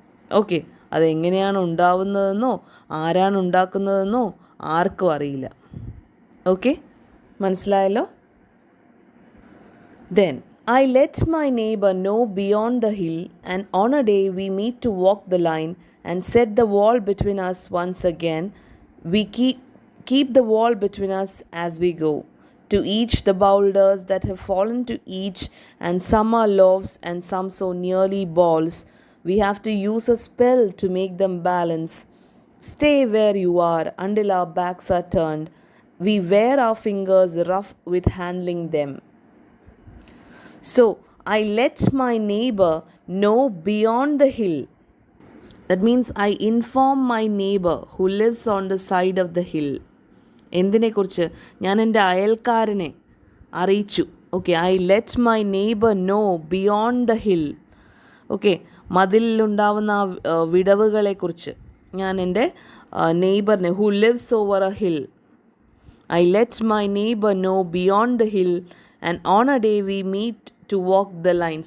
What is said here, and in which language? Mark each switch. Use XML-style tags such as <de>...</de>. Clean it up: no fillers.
<ml>Okay, അതെങ്ങനെയാണ് ഉണ്ടാവുന്നതെന്നോ ആരാണ് ഉണ്ടാക്കുന്നതെന്നോ ആർക്കും അറിയില്ല. ഓക്കെ, മനസ്സിലായല്ലോ?</ml> <en>Then I let my neighbor know beyond the hill, and on a day we meet to walk the line and set the wall between us once again. We keep the wall between us as we go. To each the boulders that have fallen to each, and some are loaves and some so nearly balls. We have to use a spell to make them balance. Stay where you are until our backs are turned. We wear our fingers rough with handling them. So I let my neighbor know beyond the hill. That means I inform my neighbor who lives on the side of the hill.</en> <ml>എന്തിനെക്കുറിച്ച്? ഞാൻ എൻ്റെ അയൽക്കാരനെ അറിയിച്ചു.</ml> <en>Okay, I let my neighbour know beyond the hill. Okay, മതിലിലുണ്ടാവുന്ന വിടവുകളെക്കുറിച്ച് ഞാൻ എൻ്റെ നെയ്ബറിനെ who lives over a hill, I let my neighbour know beyond the hill and on a day we meet to walk the line.</en>